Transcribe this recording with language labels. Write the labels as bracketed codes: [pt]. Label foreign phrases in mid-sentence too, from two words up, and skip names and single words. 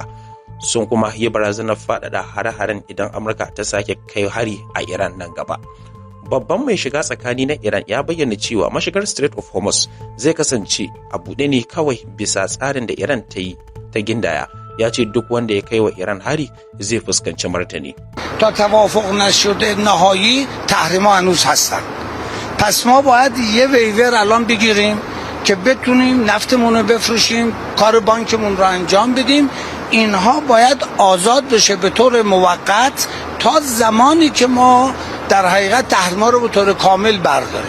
[ha] Sun kuma yi barazanar faɗaɗa hare-haren idan Amurka ta sake kai hari a Iran nan gaba. Babban mai shiga tsakani na Iran ya bayyana cewa mashigar Strait of Hormuz zai kasance a buɗe ne kawai bisa tsarin da Iran ta yi ta gindaya. Ya ce duk wanda ya kai wa Iran hari zai fuskanci martani. [fa] تا توافق نشده نهایی تحریما هنوز هستن. پس ما باید یه ویور الان بگیریم که بتونیم نفتمون رو بفروشیم، کار بانکمون رو انجام بدیم. اینها باید آزاد بشه به طور موقت تا زمانی که ما در حقیقت تحریما رو به طور کامل برداریم.